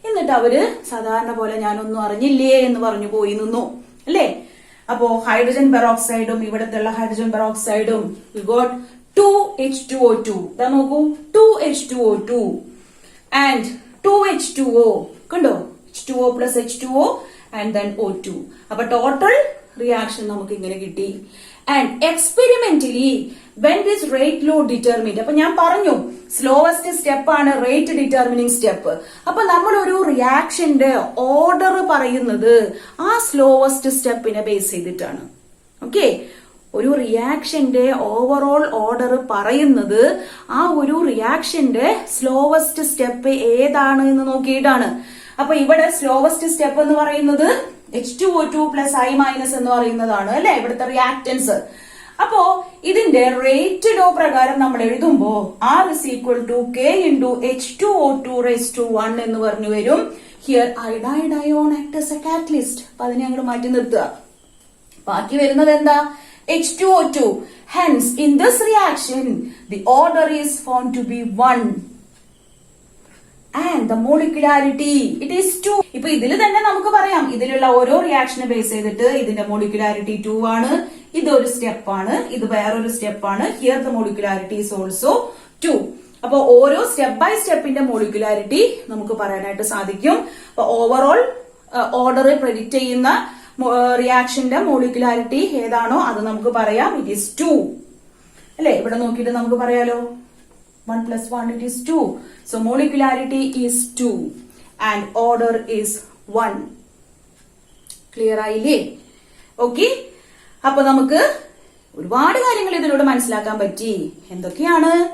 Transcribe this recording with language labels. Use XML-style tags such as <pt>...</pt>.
<ml>എന്നിട്ട് അവര് സാധാരണ പോലെ ഞാനൊന്നും അറിഞ്ഞില്ലേ എന്ന് പറഞ്ഞു പോയി നിന്നു അല്ലേ. അപ്പോ ഹൈഡ്രജൻ പെറോക്സൈഡും ഇവിടത്തെ ഹൈഡ്രജൻ പെറോക്സൈഡും</ml> <en>we got</en> <ml>2H2O2. ഇതാ നോക്കൂ, 2H2O2 ആൻഡ് 2H2O. കണ്ടോ,</ml> <en>H2O plus H2O and then O2.</en> <ml>അപ്പൊ ടോട്ടൽ റിയാക്ഷൻ നമുക്ക് ഇങ്ങനെ കിട്ടി. And experimentally</ml> <en>when this rate law determined,</en> <ml>അപ്പൊ ഞാൻ പറഞ്ഞു സ്ലോവസ്റ്റ് സ്റ്റെപ്പ് ആണ് റേറ്റ് ഡിറ്റർമിനിങ് സ്റ്റെപ്പ്. അപ്പൊ നമ്മൾ ഒരു റിയാക്ഷന്റെ ഓർഡർ പറയുന്നത് ആ സ്ലോവസ്റ്റ് സ്റ്റെപ്പിനെ ബേസ് ചെയ്തിട്ടാണ്. ഓക്കെ, ഒരു റിയാക്ഷന്റെ ഓവറോൾ ഓർഡർ പറയുന്നത് ആ ഒരു റിയാക്ഷന്റെ സ്ലോവസ്റ്റ് സ്റ്റെപ്പ് ഏതാണ് എന്ന് നോക്കിയിട്ടാണ്. അപ്പൊ ഇവിടെ സ്ലോവസ്റ്റ് സ്റ്റെപ്പ് എന്ന് പറയുന്നത് H2O2 plus I minus എന്ന് പറയുന്നതാണ് അല്ലെ ഇവിടുത്തെ റിയാക്ടൻസ്.</ml> <en>അപ്പോ ഇതിന്റെ rate law പ്രകാരം നമ്മൾ എഴുതുമ്പോ R is equal to K into H2O2 raised to 1</en> <ml>എന്ന് പറഞ്ഞു വരും.</ml> <en>Here iodide ion act as a catalyst.</en> <ml>അപ്പൊ അതിനെ അങ്ങോട്ട് മാറ്റി നിർത്തുക. ബാക്കി വരുന്നത് എന്താ? H2O2.</ml> <en>Hence in this reaction the order is found to be 1 and the molecularity it is 2.</en> <ml>ഇപ്പൊ ഇതിൽ തന്നെ നമുക്ക് പറയാം ഇതിലുള്ള ഓരോ റിയാക്ഷനെ ബേസ് ചെയ്തിട്ട് ഇതിന്റെ മോളിക്യുലാരിറ്റി 2 ആണ്, ഇതൊരു സ്റ്റെപ്പ് ആണ്, ഇത് വേറൊരു സ്റ്റെപ്പ് ആണ്.</ml> <en>Here the molecularity is also 2.</en> <ml>അപ്പൊ ഓരോ സ്റ്റെപ്പ് ബൈ സ്റ്റെപ്പിന്റെ മോളിക്യുലാരിറ്റി നമുക്ക് പറയാനായിട്ട് സാധിക്കും. അപ്പൊ ഓവറോൾ ഓർഡർ പ്രെഡിക്റ്റ് ചെയ്യുന്ന റിയാക്ഷന്റെ മോളിക്യുലാരിറ്റി ഏതാണോ അത് നമുക്ക് പറയാം</ml> <en>it is 2</en> <ml>അല്ലെ. ഇവിടെ നോക്കിയിട്ട് നമുക്ക് പറയാലോ</ml> <en>1 plus 1 it is 2. So molecularity is 2 and order is 1.</en> <ml>Clear ആയില്ലേ? ഓക്കെ, അപ്പൊ നമുക്ക് ഒരുപാട് കാര്യങ്ങൾ ഇതിലൂടെ മനസ്സിലാക്കാൻ പറ്റി. എന്തൊക്കെയാണ്?</ml>